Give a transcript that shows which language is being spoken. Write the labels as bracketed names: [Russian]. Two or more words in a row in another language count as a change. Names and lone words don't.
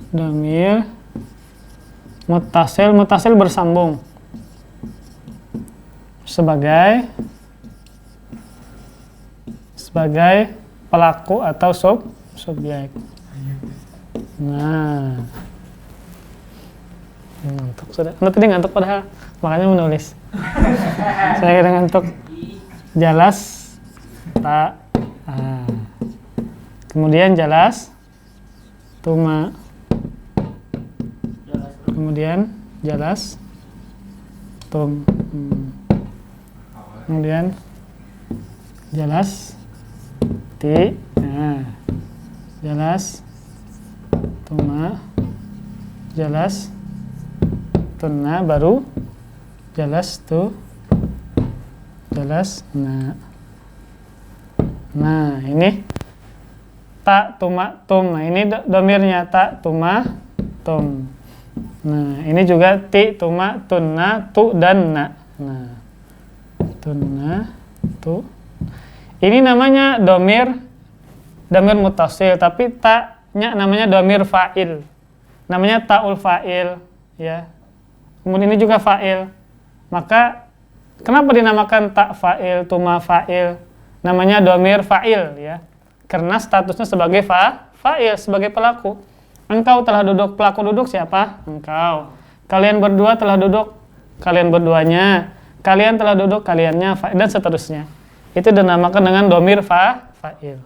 [Arabic] ضمير متصل، متصل [Indonesian] bersambung sebagai pelaku atau subjek. Nah, ngantuk sudah. Anda tadi ngantuk padahal makanya menulis. Saya kira ngantuk. [Arabic] جلستَ. Kemudian جلستما. Kemudian جلستم. Kemudian جلستِ. جلستما. جلستنّ, baru جلستُ. جلسنا. [Indonesian] Nah, ini ta tuma tum. Nah, ini domirnya ta tuma tum. Nah, ini juga ti tuma tunna tu dan na. Nah, tunna tu. Ini namanya [Arabic] ضمير متصل, [Indonesian] tapi ta-nya namanya [Arabic] ضمير فاعل. [Indonesian] Namanya [Arabic] تاء الفاعل, [Indonesian] ya. Kemudian ini juga fa'il. Maka kenapa dinamakan ta fa'il, tuma fa'il? Namanya [Arabic] ضمير فاعل, [Indonesian] ya. Karena statusnya sebagai fa'il, sebagai pelaku. Engkau telah duduk, pelaku duduk siapa? Engkau. Kalian berdua telah duduk, kalian berduanya. Kalian telah duduk, kaliannya, dan seterusnya. Itu dinamakan dengan [Arabic] ضمير فاعل.